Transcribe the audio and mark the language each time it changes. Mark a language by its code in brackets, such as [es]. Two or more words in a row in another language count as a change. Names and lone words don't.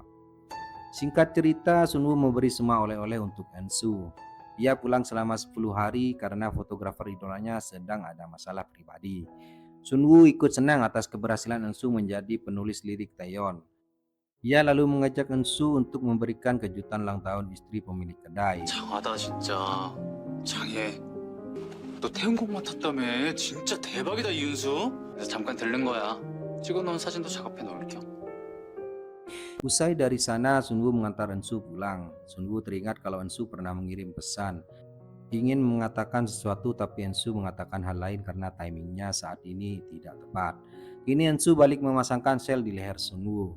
[id] Singkat cerita, Sunwoo memberi semua oleh-oleh untuk Ansu. Ia pulang selama 10 hari karena fotografer idolanya sedang ada masalah pribadi. Sunwoo ikut senang atas keberhasilan Ansu menjadi penulis lirik Taeyeon. Ia lalu mengajak Ansu untuk memberikan kejutan ulang tahun istri pemilik kedai. [ko] 장하다 진짜. 장해. 너 태운곡 맡았다며. 진짜 대박이다 이윤수. 그래서 잠깐 들른 거야. 찍어놓은 사진도 작업해 놓을 겸. [id] Usai dari sana, Sunwoo mengantar Ansu pulang. Sunwoo teringat kalau Ansu pernah mengirim pesan. Ingin mengatakan sesuatu tapi Ansu mengatakan hal lain karena timingnya saat ini tidak tepat. Kini Ansu balik memasangkan sel di leher Sunwoo.